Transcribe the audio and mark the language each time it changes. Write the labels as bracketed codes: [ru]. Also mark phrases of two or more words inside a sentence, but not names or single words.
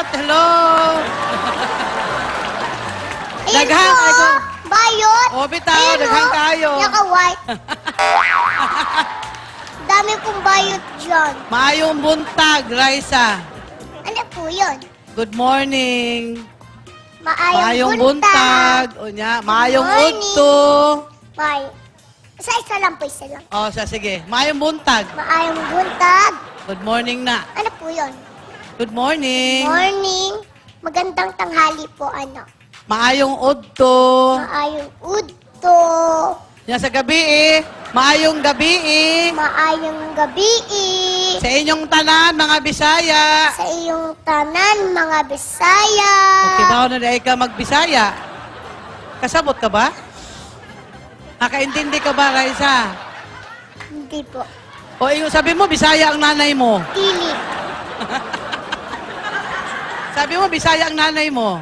[en] Hello. [tl] Ayan [ceb] Daghang, [tl] po. ayun. [ceb] Bayot. O, bitaw, [tl] Ayan, [ceb] daghang oh. [tl] kayo. Naka-white. Dami pong bayot dyan. [ceb] Maayong buntag, Raisa. [tl] Ano po yun? [en] Good morning. [ceb] Maayong Maayong buntag. O nya, maayong [en] morning. [ceb] udto. [tl] May. Isa-isa lang po, isa lang. [ceb] O, sige. Maayong buntag. Maayong buntag. [en] Good morning na. [tl] Ano po yun? [en] Good morning. Morning. [tl] Magandang tanghali po, ano? [ceb] Maayong udto. Maayong udto. [tl] Yan sa gabi eh. [ceb] Maayong gabi [tl] eh. [ceb] Maayong gabi. Sa inyong tanan, mga Bisaya. Sa iyong tanan, mga Bisaya. Okay ba na dahil ka mag-Bisaya? Kasabot ka ba? [tl] Nakaintindi ka ba, Raisa? Hindi po. O yung sabi mo, Bisaya ang nanay mo. [ceb] Dili. [tl] Sabi mo, Bisaya ang nanay mo.